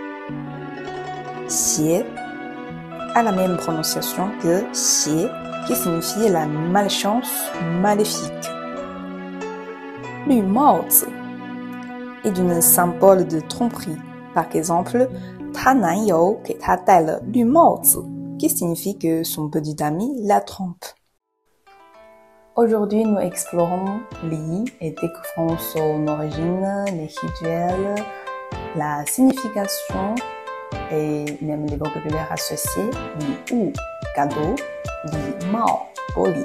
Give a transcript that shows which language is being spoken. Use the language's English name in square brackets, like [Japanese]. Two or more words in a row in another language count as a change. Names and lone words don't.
[French] Xie a la même prononciation que Xie, qui signifie la malchance maléfique. Lu Mao Zi est un symbole de tromperie. Par exemple, [Chinese] 她男友给她戴了绿帽子, [French] qui signifie que son petit ami la trompe. Aujourd'hui, nous explorons Li et découvrons son origine, les rituels, la signification et même les vocabulaires associés. Li Wu, cadeau, Li Mao, poli.